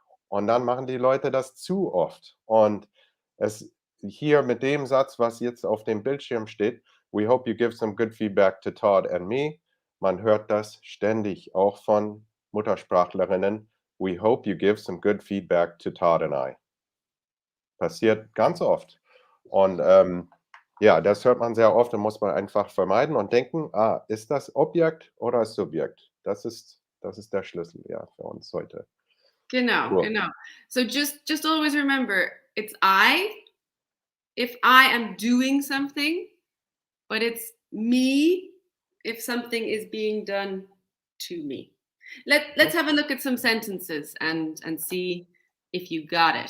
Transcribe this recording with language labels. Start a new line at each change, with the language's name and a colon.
German: Und dann machen die Leute das zu oft. Und es hier mit dem Satz, was jetzt auf dem Bildschirm steht,
English: we hope you give some good feedback to Todd and me.
German: Man hört das ständig, auch von Muttersprachlerinnen.
English: We hope you give some good feedback to Todd and I.
German: Passiert ganz oft. Und ja, das hört man sehr oft und muss man einfach vermeiden und denken, ist das Objekt oder Subjekt? Das ist der Schlüssel, ja, für uns heute. Genau,
English: Cool.
German: genau.
English: So just always remember, it's I if I am doing something, but it's me if something is being done to me. Let's have a look at some sentences and see if you got it.